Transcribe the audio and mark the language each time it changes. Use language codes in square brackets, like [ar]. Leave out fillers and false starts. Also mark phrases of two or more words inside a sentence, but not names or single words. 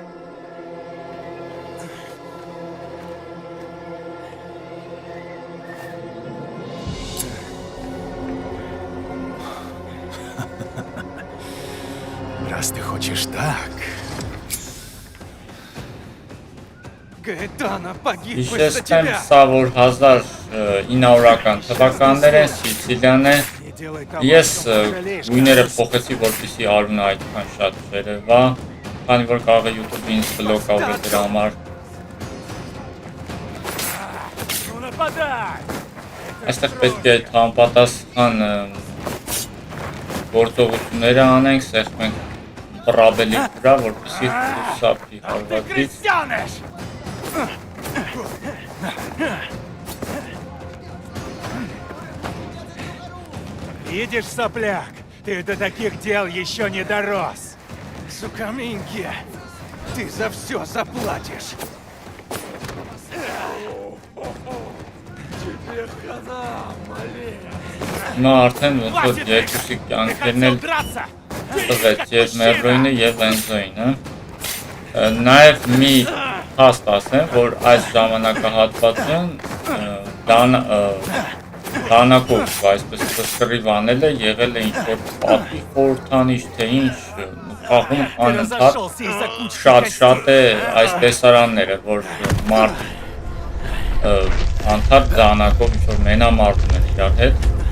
[ru] Раз ты хочешь так... Гаэтана погиб из-за [hy] Հիշեցնեմ, [ru] тебя! [hy] սա որ 1900-ական թվականներ են, Սիցիլիան է, ես գույները փոխեցի, որպեսզի արունը այդքան շատ չերևա, քանի որ կարող է YouTube-ը ինձ բլոկ ավի դրա համար։ Այստեղ պետք է համապատասխան գործողությունները անենք, սեղմենք պրաբելի վրա, որպեսզի խուսափի հարվածից։ [ru] Видишь, сопляк, ты до таких дел еще не дорос. Сука Минки, ты за все заплатишь. Тебе хана, малец. [hy] Նա արդեն ոնց որ երկուսի կյանքերն էլ տվեց եւ Մերլոյինը եւ Էնձոյինը։ Նաեւ մի հաստ ասեմ, որ այս ժամանակահատվածում դանակով, այսպես սկրիվ անել է, եղել է ինչ-որ պատի խորհրդանիշ, թե ինչ խաղում անընդհատ շատ է այս տեսարանները, որ մարդ անդհատ դանակով ինչ-որ մենամարտում են իրար հետ։